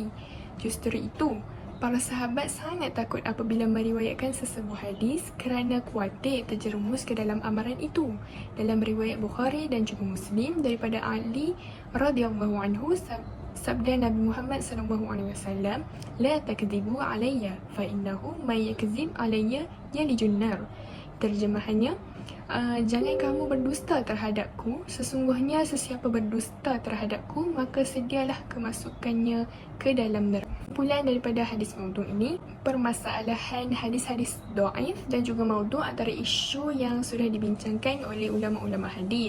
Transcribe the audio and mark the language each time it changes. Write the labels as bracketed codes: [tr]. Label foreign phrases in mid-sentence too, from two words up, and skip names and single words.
[ms] Justru itu, para sahabat sangat takut apabila meriwayatkan sesebuah hadis kerana khawatir terjerumus ke dalam amaran itu. Dalam riwayat Bukhari dan juga Muslim daripada Ali [ar] رضي الله عنه, [ms] sabda Nabi Muhammad SAW, [ar] "لا تكذبوا علي، فإنه من يكذب علي يلج النار." [ms] Terjemahannya, jangan kamu berdusta terhadapku, sesungguhnya sesiapa berdusta terhadapku maka sedialah kemasukannya ke dalam neraka. Kumpulan daripada hadis maudhu' ini, permasalahan hadis-hadis dhaif dan juga maudhu' antara isu yang sudah dibincangkan oleh ulama-ulama hadis.